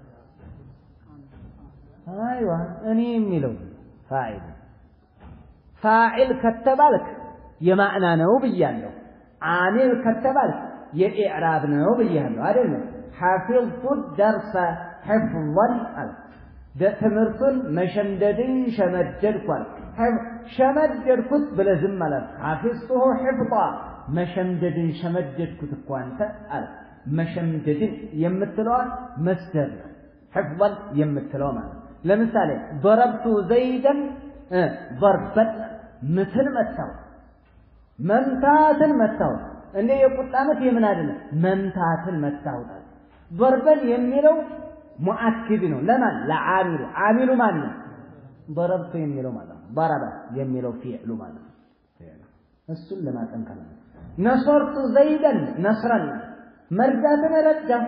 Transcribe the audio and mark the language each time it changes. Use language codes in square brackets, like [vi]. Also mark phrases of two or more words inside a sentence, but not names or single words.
[am] አይዋ እኔ የሚለው ፋኢል። ፋኢል ከተባልክ የማዕና ነው ብያለሁ። አሚል ከተባልክ የኢዕራብ ነው ብያለሁ አይደል? ሐፊዝቱ ደርሰ ሕፍظን አልክ። ትምህርቱን መሸምደድን ሸመደድኳል ሸመደድኩት ብለዝም ማለት [ar] حفظته حفظا [am] መሸምደድን ሸመደድኩት እኮ አንተ አለ መሸምደድን የምትለው መስደር ነው حفظا የምትለው ማለት ለምሳሌ [ar] ضربت زيدا ضربا مثل [am] መታው መምታትን መታው እንደ የቁጣነት የምን አይደለም መምታትን መታው ضربا የሚለው ሙአክድ ነው ለማን ለዓሚሉ ዓሚሉ ማን ነው ضربت የሚለው ማለት ነው ضرب የሚለው ፊዕሉ ማለት ነው እሱን ለማጠንከር ነው [ar] نصرت زيدا نصرا [am] መርዳትን ረዳሁ